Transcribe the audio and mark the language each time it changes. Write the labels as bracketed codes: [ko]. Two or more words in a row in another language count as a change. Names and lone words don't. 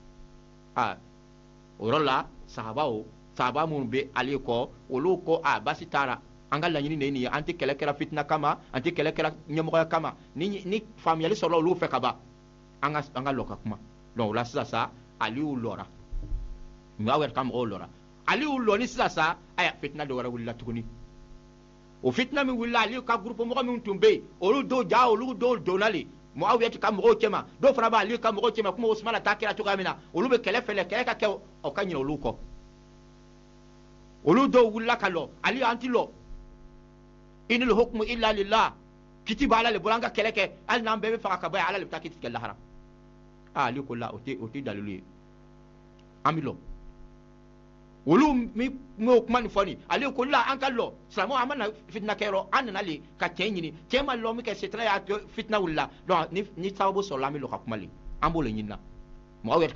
[bm] o yɔrɔ la sahaba minnu bɛ ale kɔ olu ko basi t'a la an ka laɲini de ye nin ye an tɛ kɛlɛ kɛra fitina kama an tɛ kɛlɛ kɛra ɲɛmɔgɔya kama ni faamuyali sɔrɔla olu fɛ ka ban an ka lɔ ka kuma donc o la sisan sa Aliyu lɔra Muawiya ka mɔgɔw lɔra Aliyu lɔni sisan sa fitina dɔ wɛrɛ wulila tuguni o fitina min wulila Aliyu ka groupe mɔgɔ min tun bɛ yen olu dɔw donna le Muawiya ka mɔgɔw cɛma dɔw fana bɛ Aliyu ka mɔgɔw cɛma kuma Usmana ta kɛra cogoya min na olu bɛ kɛlɛ fɛlɛ kɛlɛ ka kɛ o ka ɲinɛ olu kɔ olu dɔw wulila ka lɔ Aliyu an ti lɔ [ar] إن الحكم إلا لله [bm] kiti b'a la le bolo an ka kɛlɛ kɛ hali n'an bɛɛ bɛ faga ka bɔ yan Ala le bɛ taa kiti kɛ lahara Aliyu ko la o tɛ dalilu ye an bɛ lɔ olu m'o kuma nin fɔ nin Aliyu ko la an ka lɔ silamɛw an ma na fitina kɛ yɔrɔ an nana le ka cɛ ɲini cɛ ma lɔ min kɛ sitanɛ y'a to fitina wulila donc ni sababu sɔrɔla an bɛ lɔ ka kuma le an b'o le ɲini na Muawiya